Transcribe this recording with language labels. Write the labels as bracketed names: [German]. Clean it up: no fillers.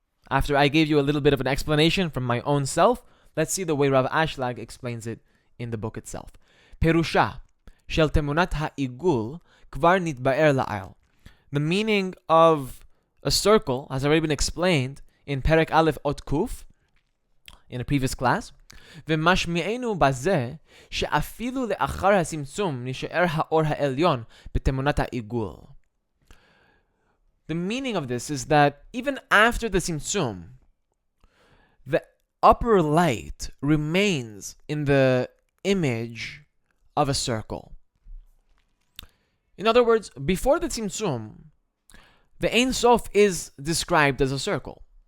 [English] After I gave you a little bit of an explanation from my own self, let's see the way Rav Ashlag explains it in the book itself. [Hebrew] Perusha shel temunat ha'igul kvar nitba'er la'al. [English] The meaning of a circle has already been explained in Perek Aleph Ot Kuf in a previous class. [Hebrew] ומשמיענו בזה שאפילו לאחר הצמצום נשאר האור העליון בתמונת העיגול. [English] The meaning of this is that even after the tzimtzum, the upper light remains in the image of a circle. In other words, before the tzimtzum, the Ein Sof is described as a circle.